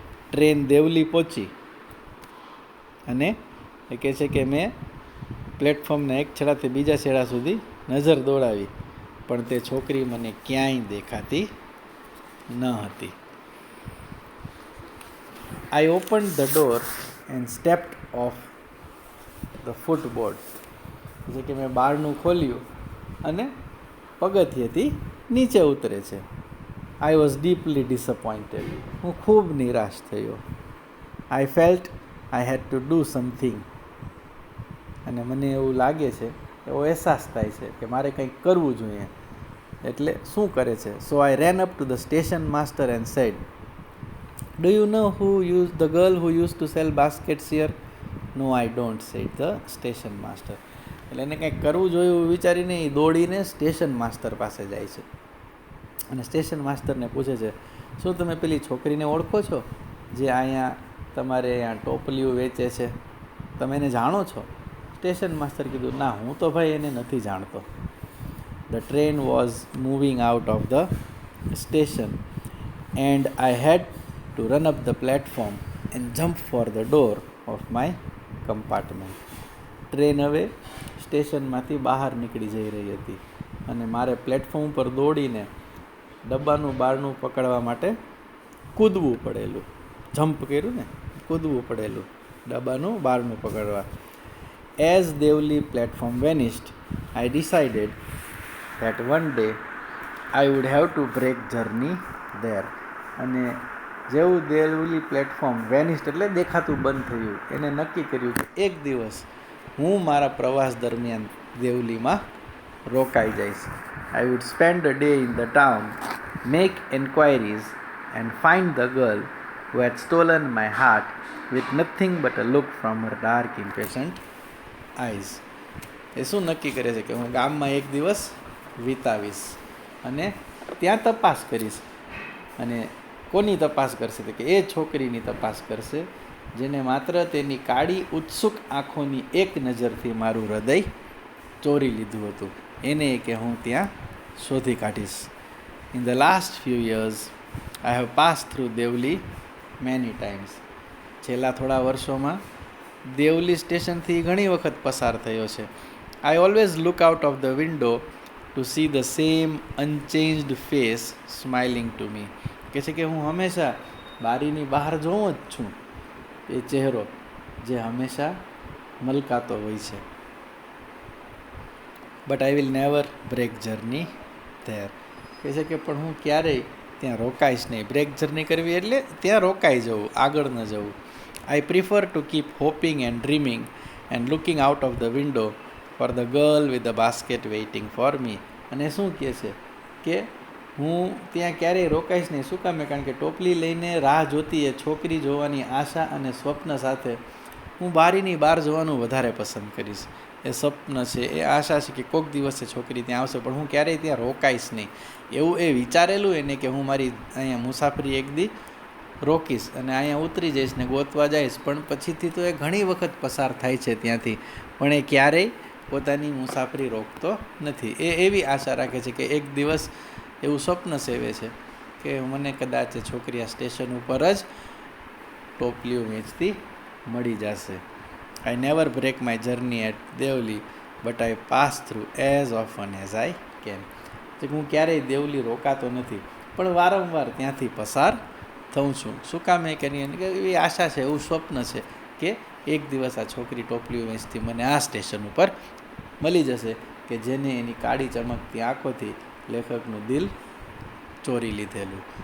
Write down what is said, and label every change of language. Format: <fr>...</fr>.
<gu>Train Deoli પહોંચી અને એ કહે છે કે મેં પ્લેટફોર્મના એક છેડાથી બીજા છેડા સુધી નજર દોડાવી, પણ તે છોકરી મને ક્યાંય દેખાતી ન હતી.</gu> <en>I opened the door and stepped off the footboard.</en> <gu>એટલે કે મેં બારણું ખોલ્યું અને પગથિયેથી નીચે ઉતરે છે.</gu> <en>I was deeply disappointed.</en> <gu>હું ખૂબ નિરાશ થયો.</gu> <en>I felt I had to do something.</en> <gu>અને મને એવું લાગે છે, એવો અહેસાસ થાય છે કે મારે કંઈક કરવું જોઈએ. એટલે શું કરે છે?</gu> <en>So I ran up to the station master and said, "Do you know the girl who used to sell baskets here?" "No, I don't," said the station master.</en> <gu>એટલે એને કંઈક કરવું જોઈએ એવું વિચારીને એ દોડીને સ્ટેશન માસ્ટર પાસે જાય છે અને સ્ટેશન માસ્ટરને પૂછે છે, શું તમે પેલી છોકરીને ઓળખો છો જે અહીંયા તમારે અહીંયા ટોપલીઓ વેચે છે? તમે એને જાણો છો? સ્ટેશન માસ્ટર કીધું, ના, હું તો ભાઈ એને નથી જાણતો.</gu> <en>The train was moving out of the station and I had to run up the platform and jump for the door of my compartment.</en> <gu>Train હવે સ્ટેશનમાંથી બહાર નીકળી જઈ રહી હતી અને મારે પ્લેટફોર્મ પર દોડીને ડબ્બાનું બારણું પકડવા માટે કૂદવું પડેલું. જમ્પ કર્યું ને, કૂદવું પડેલું ડબ્બાનું બારણું પકડવા.</gu> <en>As Devli platform vanished, I decided that one day I would have to break journey there.</en> <gu>અને જેવું દેવલી પ્લેટફોર્મ વેનિસ્ડ એટલે દેખાતું બંધ થયું, એને નક્કી કર્યું કે એક દિવસ હું મારા પ્રવાસ દરમિયાન દેવલીમાં રોકાઈ જઈશ.</gu> <en>I would spend a day in the town, make enquiries and find the girl who had stolen my heart with nothing but a look from her dark, impatient eyes.</en> <gu>એ શું નક્કી કરે છે કે હું ગામમાં એક દિવસ વિતાવીશ અને ત્યાં તપાસ કરીશ. અને કોની તપાસ કરશે? તો કે એ છોકરીની તપાસ કરશે જેને માત્ર તેની કાળી ઉત્સુક આંખોની એક નજરથી મારું હૃદય ચોરી લીધું હતું. એને કે હું ત્યાં શોધી કાઢીશ.</gu> <en>In the last few years, I have passed through Devli many times.</en> <gu>છેલ્લા થોડા વર્ષોમાં દેવલી સ્ટેશનથી ઘણી વખત પસાર થયો છે.</gu> <en>I always look out of the window to see the same unchanged face smiling to me.</en> <gu>કહે છે કે હું હંમેશા બારીની બહાર જોઉં જ છું એ ચહેરો જે હંમેશા મલકાતો હોય છે.</gu> <en>But I will never break journey there.</en> <gu>કહે છે કે પણ હું ક્યારેય ત્યાં રોકાઈશ નહીં. બ્રેક જર્ની કરવી એટલે ત્યાં રોકાઈ જવું, આગળ ન જવું.</gu> <en>I prefer to keep hoping and dreaming and looking out of the window for the girl with the basket waiting for me.</en> <gu>અને શું કહે છે કે હું ત્યાં ક્યારેય રોકાઈશ નહીં. શું કામે? કારણ કે ટોપલી લઈને રાહ જોતી એ છોકરી જોવાની આશા અને સ્વપ્ન સાથે હું બારીની બહાર જવાનું વધારે પસંદ કરીશ. એ સ્વપ્ન છે, એ આશા છે કે કોઈક દિવસે છોકરી ત્યાં આવશે, પણ હું ક્યારેય ત્યાં રોકાઈશ નહીં. એવું એ વિચારેલું એને કે હું મારી અહીંયા મુસાફરી એક દી રોકીશ અને અહીંયા ઉતરી જઈશ ને ગોતવા જઈશ, પણ પછીથી તો એ ઘણી વખત પસાર થાય છે ત્યાંથી, પણ એ ક્યારેય પોતાની મુસાફરી રોકતો નથી. એ એવી આશા રાખે છે કે એક દિવસ એવું સ્વપ્ન સેવે છે કે મને કદાચ છોકરી આ સ્ટેશન ઉપર જ ટોપલીઓ વેચતી મળી જશે.</gu> <en>I never break my journey at Devli, but I pass through as often as I can.</en> <gu>હું ક્યારેય દેવલી રોકાતો નથી, પણ વારંવાર ત્યાંથી પસાર થઉં છું. શું કામ? એ કરી એવી આશા છે, એવું સ્વપ્ન છે કે એક દિવસ આ છોકરી ટોપલીઓ વેચતી મને આ સ્ટેશન ઉપર મળી જશે કે જેને એની કાળી ચમકતી આંખોથી લેખકનું દિલ ચોરી લીધેલું.</gu>